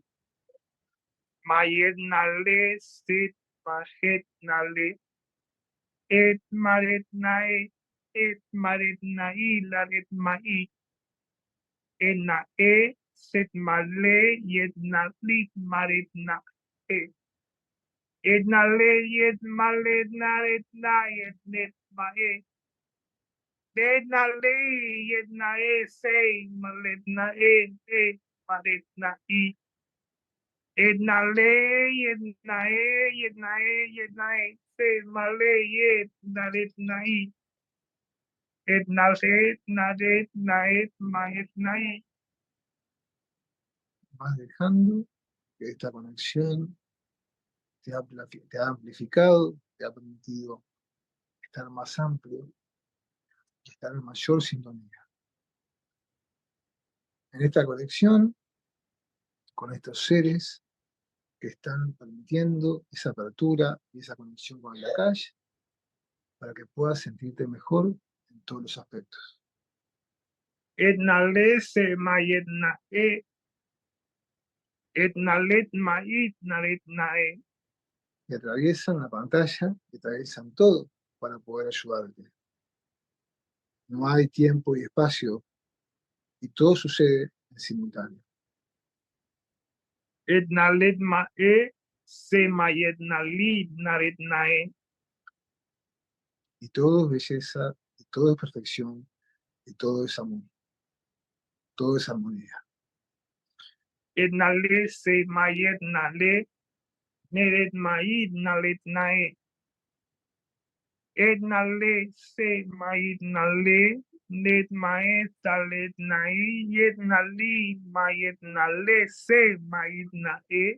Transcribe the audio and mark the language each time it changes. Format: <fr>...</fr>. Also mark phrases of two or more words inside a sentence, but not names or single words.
<es>Mayet nale sit mahet nale. Et maret nae. Et maret nae lalet mae. En nae sit male yet nalit maret nae. Et nale yet malet naret nae net mae. Et nale yet nae say malet nae maret nae. Yednae, se male yed naret nai. Naret maet nai. Vas dejando que esta conexión te ha amplificado, te ha permitido estar más amplio, estar en mayor sintonía. En esta conexión con estos seres que están permitiendo esa apertura y esa conexión con la calle para que puedas sentirte mejor en todos los aspectos. Nale se maet nae. Nalet maet naret nae. Y atraviesan la pantalla, y atraviesan todo para poder ayudarte. No hay tiempo y espacio y todo sucede en simultáneo. Nalet mae se maet nalit naret nae. Y todo es belleza, y todo es perfección, y todo es amor, todo es armonía. Nale se maet nale. Neret maet nalet nae. Nale se maet nale. Net maet talet nae. Yet nali maet nale se maet nae.</es>